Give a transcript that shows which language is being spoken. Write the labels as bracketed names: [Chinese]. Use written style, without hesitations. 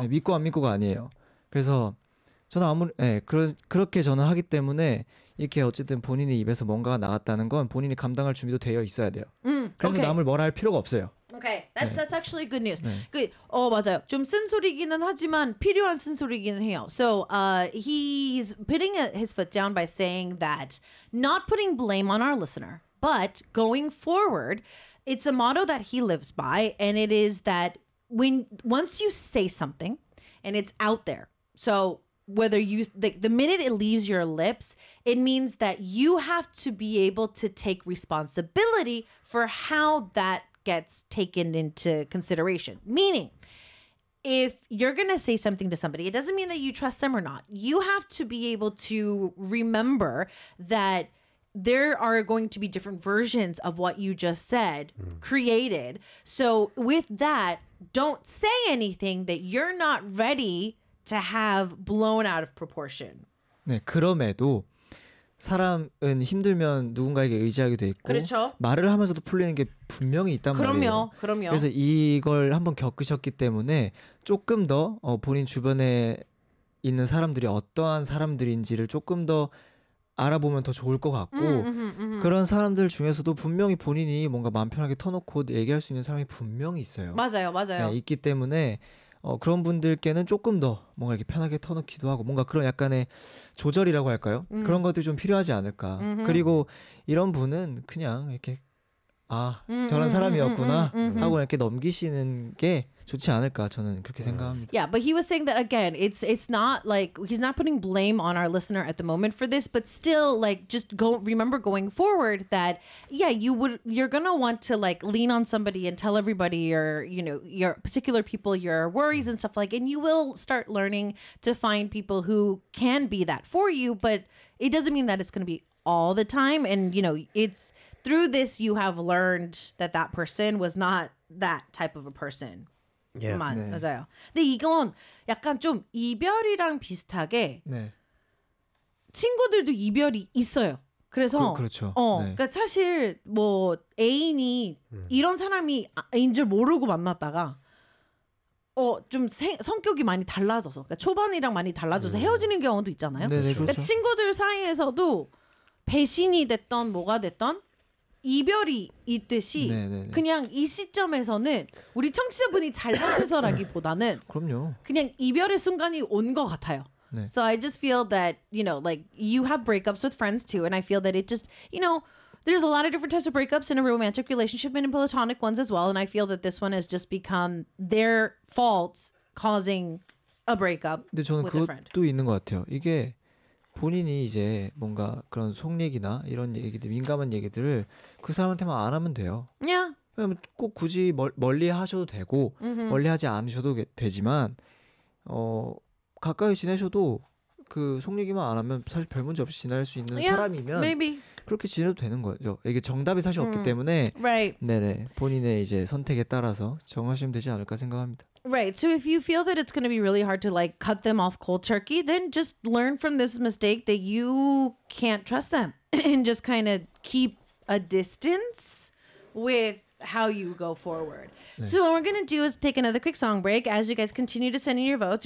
[Korean] 네, 믿고 안 믿고가 아니에요. 그래서 저는 그렇게 저는 하기 때문에 이렇게 어쨌든 본인의 입에서 뭔가가 나왔다는 건 본인이 감당할 준비도 되어 있어야 돼요. 그래서 [English] okay. [Korean] 남을 뭐라 할 필요가 없어요. [English] Okay, that's actually good news. [Korean] 네. 맞아요. 좀 쓴소리기는 하지만 필요한 쓴소리기는 해요. [English] So he's putting his foot down by saying that not putting blame on our listener, but going forward, it's a motto that he lives by, and it is that once you say something and it's out there, so whether you the minute it leaves your lips, it means that you have to be able to take responsibility for how that gets taken into consideration. Meaning, if you're going to say something to somebody, it doesn't mean that you trust them or not. You have to be able to remember that there are going to be different versions of what you just said created. So with that, don't say anything that you're not ready to have blown out of proportion. [Korean] 네, 그럼에도 사람은 힘들면 누군가에게 의지하게 돼 있고 그렇죠. 말을 하면서도 풀리는 게 분명히 있단 그럼요, 말이에요. 그럼요. 그래서 이걸 한번 겪으셨기 때문에 조금 더 본인 주변에 있는 사람들이 어떠한 사람들인지를 조금 더 알아보면 더 좋을 것 같고 그런 사람들 중에서도 분명히 본인이 뭔가 마음 편하게 터놓고 얘기할 수 있는 사람이 분명히 있어요. 맞아요. 네, 있기 때문에 그런 분들께는 조금 더 뭔가 이렇게 편하게 터놓기도 하고 뭔가 그런 약간의 조절이라고 할까요? 그런 것들이 좀 필요하지 않을까. 그리고 이런 분은 그냥 이렇게 저런 사람이었구나 하고 이렇게 넘기시는 게 좋지 않을까 저는 그렇게 생각합니다. [English] Yeah, but he was saying that again. It's not like he's not putting blame on our listener at the moment for this, but still like just go remember going forward that yeah, you're going to want to like lean on somebody and tell everybody your particular people your worries and stuff like and you will start learning to find people who can be that for you, but it doesn't mean that it's going to be all the time and you know, it's through this you have learned that that person was not that type of a person. Yeah. [Korean] 맞아요. 근데 이건 약간 좀 이별이랑 비슷하게 네. 친구들도 이별이 있어요. 그래서 그렇죠. 네. 그러니까 사실 뭐 애인이 이런 사람이인 줄 모르고 만났다가 좀 성격이 많이 달라져서 그러니까 초반이랑 많이 달라져서 헤어지는 경우도 있잖아요. 네네, 그렇죠. 그러니까 친구들 사이에서도 배신이 됐던 뭐가 됐던 이별이 있듯이 네네네. 그냥 이 시점에서는 우리 청취자분이 잘못해서라기보다는 그럼요. 그냥 이별의 순간이 온 것 같아요. 네. [English] So I just feel that, you know, like you have breakups with friends too and I feel that it just, you know, there's a lot of different types of breakups in a romantic relationship and in platonic ones as well and I feel that this one has just become their fault causing a breakup with a friend. [Korean] 근데 저는 그것도 있는 것 같아요. 이게 본인이 이제 뭔가 그런 속 얘기나 이런 얘기들 민감한 얘기들을 그 사람한테만 안 하면 돼요. 그냥 꼭 굳이 멀리 하셔도 되고 멀리 하지 않으셔도 되지만 가까이 지내셔도 그 속내기만 안 하면 사실 별 문제 없이 지낼 수 있는 [English] yeah, [Korean] 사람이면 [English] maybe. [Korean] 그렇게 지내도 되는 거죠. 이게 정답이 사실 없기 때문에 [English] right. [Korean] 네네 본인의 이제 선택에 따라서 정하시면 되지 않을까 생각합니다. [English] Right. So if you feel that it's going to be really hard to like cut them off cold turkey, then just learn from this mistake that you can't trust them and just kind of keep a distance with how you go forward. [Korean] 네. [English] So what we're going to do is take another quick song break as you guys continue to send in your votes.